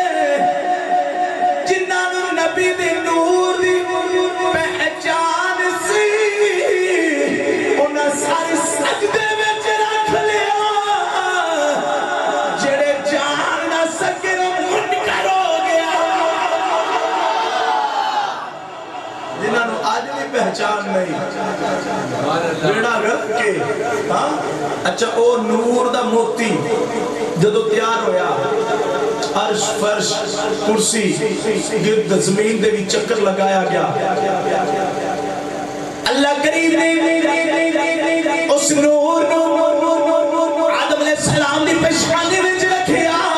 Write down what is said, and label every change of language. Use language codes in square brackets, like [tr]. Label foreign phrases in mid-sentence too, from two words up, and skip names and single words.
[pa] جنہاں نوں نبی دے نور دی پہچان سی انہاں سارے سجدے وچ رکھ لیا، جڑے جان نہ سکے منکر ہو گیا، جنہاں نوں آج بھی پہچان نہیں بیڑا رکھ کے۔ ہاں اچھا او نور دا موتی جدو تیار ہویا، عرش فرش کرسی گرد زمین دے بھی چکر لگایا گیا، اللہ کریم نے اس نور آدم [ar] علیہ السلام [pa] دی پیشانی میں رکھیا،